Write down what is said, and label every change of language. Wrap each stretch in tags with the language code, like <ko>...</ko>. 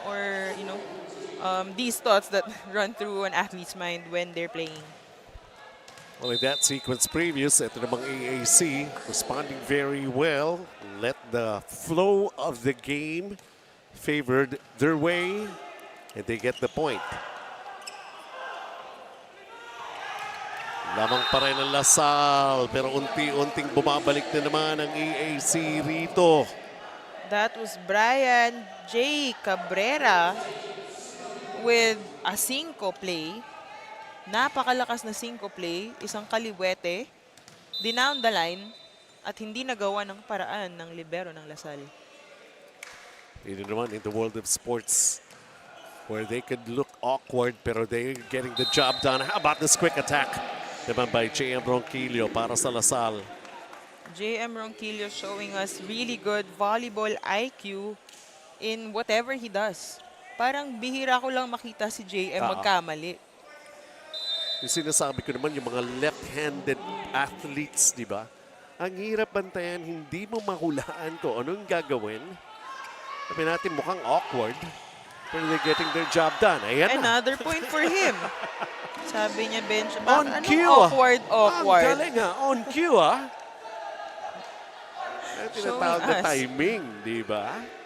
<en>Or, you know, these thoughts that run through an athlete's mind when they're playing. Well, in that sequence previous, ito namang EAC responding very well. Let the flow of the game favored their way, and they get the point.</en> <tl>Lamang pa rin ang Lasal, pero unti-unting bumabalik na naman ang EAC rito.</tl> <en>That was Brian J. Cabrera with a 5 play.</en> <tl>Napakalakas na 5 play, isang kaliwete, dinown the line, at hindi nagawa ng paraan ng libero ng Lasal. Dito naman</tl> <en>in the world of sports where they could look awkward pero they're getting the job done. How about this quick attack naman by J.M.</en> <tl>Ronquillo para sa Lasal?</tl> <en>J.M. Ronquillo showing us really good volleyball IQ in whatever he does.</en> <tl>Parang bihira ko lang makita si J.M. magkamali. Yung sinasabi ko naman yung mga left-handed athletes, di ba? Ang hirap bantayan, hindi mo mahulaan ko anong gagawin. Sabi natin mukhang awkward, pero</tl> <en>they're getting their job done.</en> <tl>Ayan na.</tl> <en>Another point for him.</en> <tl>Sabi niya,</tl> <en>bench. On</en> <tl>Anong</tl> <en>cue. awkward?</en> <tl>Ang galing ha.</tl> <en>On cue</en> <tl>ha. Tinatawag na</tl> <en>us.</en> <tl>timing, di ba?</tl>